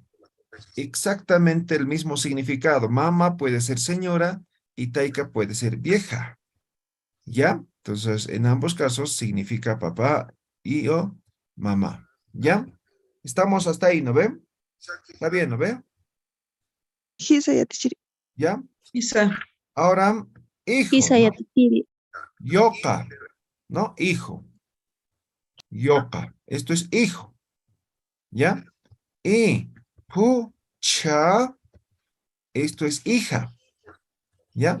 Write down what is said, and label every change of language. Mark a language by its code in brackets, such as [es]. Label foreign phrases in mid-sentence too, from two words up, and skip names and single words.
[es] Exactamente el mismo significado. Mamá puede ser señora y taika puede ser vieja, ¿ya? Entonces, en ambos casos significa papá y o mamá, ¿ya? Estamos hasta ahí, ¿no ve? Está bien, ¿no ve? [ay] Hisa yatichiri. [es] ¿Ya? [ay] Hisa. [es] Ahora, hijo, [ay] Hisa [es] ¿no? [ay] yatichiri. [es] Yoka, ¿no? Hijo. Yoka. Esto es hijo, ¿ya? Y pucha, esto es hija, ¿ya?